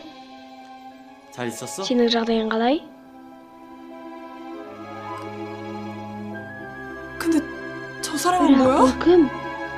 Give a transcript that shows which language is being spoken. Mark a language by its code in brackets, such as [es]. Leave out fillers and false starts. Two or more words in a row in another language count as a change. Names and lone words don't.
[ko] 잘 있었어? [kk] сенің жағдайың қалай? [ko] 근데 저 사람은 [kk] бірақ [ko] 뭐야? [kk] ол кім?